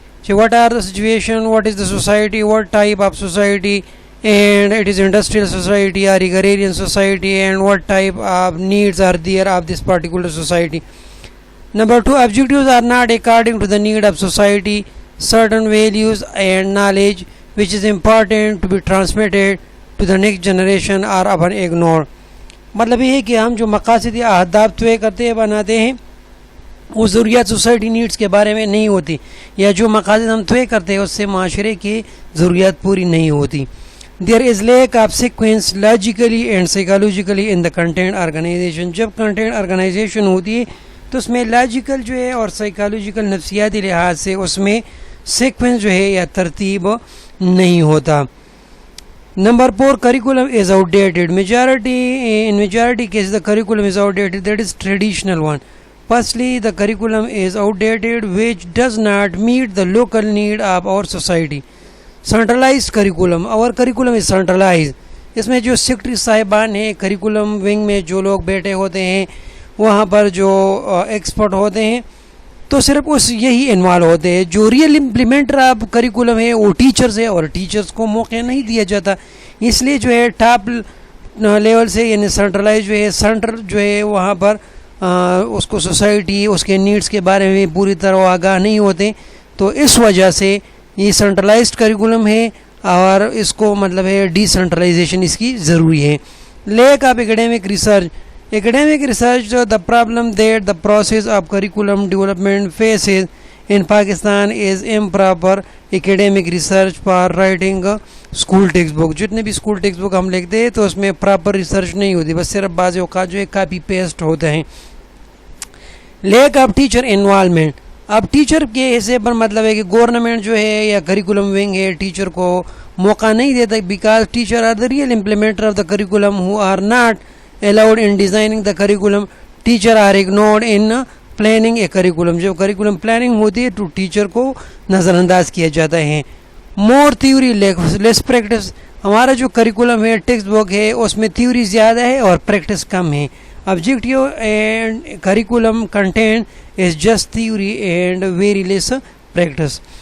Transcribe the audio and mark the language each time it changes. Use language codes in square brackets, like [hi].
[en] So what are the situation, what is the society, what type of society, and it is industrial society or agrarian society, and what type of needs are there of this particular society. Number two, objectives are not according to the need of society. Certain values and knowledge which is important to be transmitted to the next generation are often ignored. [hi] मतलब ये है कि हम जो मकासद या अहदाफ तय करते हैं, बनाते हैं, वो ज़रूरियात सोसाइटी नीड्स के बारे में नहीं होती, या जो मकासद हम तय करते हैं उससे माशरे की ज़रूरियात पूरी नहीं होती. [en] There is lack of sequence logically and psychologically in the content organization. [hi] जब content organization होती है तो उसमें लॉजिकल जो है और साइकोलॉजिकल नफ्सियाती लिहाज से उसमें सीक्वेंस जो है या तरतीब नहीं होता. [en] Number four, curriculum is outdated. majority cases the curriculum is outdated, that is traditional one. Firstly, the curriculum is outdated which does not meet the local need of our society. Centralized curriculum, our curriculum is centralized. [hi] इसमें जो secretary साहिबान हैं, curriculum wing में जो लोग बैठे होते हैं, वहाँ पर जो एक्सपर्ट होते हैं, तो सिर्फ उस यही इन्वॉल्व होते हैं. जो [en] real implementer of curriculum [hi] है वो टीचर्स है, और टीचर्स को मौका नहीं दिया जाता. इसलिए जो है टॉप लेवल से, यानी सेंट्रलाइज जो है, सेंटर जो है वहाँ पर उसको सोसाइटी उसके नीड्स के बारे में पूरी तरह आगाह नहीं होते. तो इस वजह से ये सेंट्रलाइज्ड करिकुलम है और इसको मतलब है डिसेंट्रलाइजेशन इसकी ज़रूरी है. [en] Lack of academic research. Academic research, the problem that the process of curriculum development faces in Pakistan is improper academic research for writing school textbook. [hi] जितने भी स्कूल टेक्स्ट बुक हम लिखते हैं तो उसमें प्रॉपर रिसर्च नहीं होती, बस सिर्फ बाज़ औक़ात जो है कापी पेस्ट होते हैं. [en] Lack of teacher involvement. [hi] अब टीचर के हिस्से पर मतलब है कि गवर्नमेंट जो है या करिकुलम विंग है टीचर को मौका नहीं देता, [en] Because teacher are the real implementer of the curriculum who are not allowed in designing the curriculum. Teacher are ignored in planning a curriculum. [hi] जब curriculum planning होती है तो टीचर को नज़रअंदाज किया जाता है. [en] More theory less practice. [hi] हमारा जो curriculum है, टेक्स्ट बुक है, उसमें theory ज़्यादा है और practice कम है. [en] Objective and curriculum content is just theory and very less practice.